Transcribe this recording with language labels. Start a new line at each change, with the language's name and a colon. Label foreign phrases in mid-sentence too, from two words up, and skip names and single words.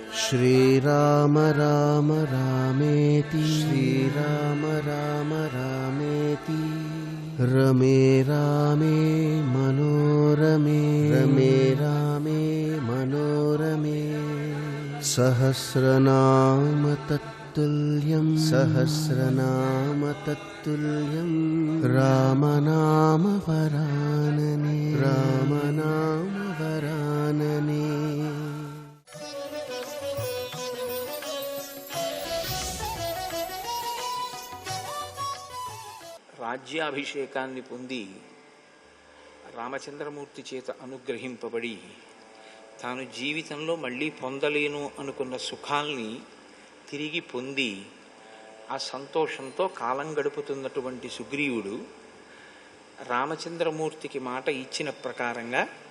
Sanskrit: श्रीराम राम रामेति श्रीराम राम रामेति रमे रामे मनोरमे रमे रामे मनोरमे सहस्रनाम तत्तुल्यं सहस्रनाम तत्तुल्यं रामनाम वरानने रामनाम वरानने।
Telugu: రాజ్యాభిషేకాన్ని పొంది రామచంద్రమూర్తి చేత అనుగ్రహింపబడి తాను జీవితంలో మళ్ళీ పొందలేను అనుకున్న సుఖాల్ని తిరిగి పొంది ఆ సంతోషంతో కాలం గడుపుతున్నటువంటి సుగ్రీవుడు రామచంద్రమూర్తికి మాట ఇచ్చిన ప్రకారంగా